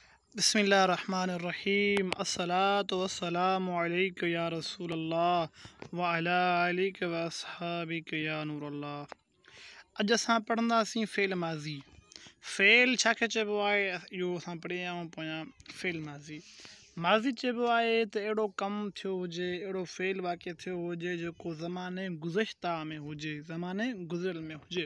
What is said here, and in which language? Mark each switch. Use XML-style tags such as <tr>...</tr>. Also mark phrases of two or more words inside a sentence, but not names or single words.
<ar>بسم الله الرحمن الرحيم الصلاة والسلام عليك يا رسول الله وعلى آلك وأصحابك يا نور الله.</ar> <sd>अॼु असां पढ़ंदासीं</sd> <ar>فعل ماضي.</ar> <sd>फ़ेल छाखे चइबो आहे इहो असां पढ़ी आया आहियूं पोयां।</sd> <ar>فعل ماضي</ar> <sd>चइबो आहे त अहिड़ो कमु थियो हुजे, अहिड़ो फ़ेल वाक़िअ थियो हुजे जेको ज़माने गुज़िश्ता में हुजे, ज़माने गुज़िरियल में हुजे।</sd>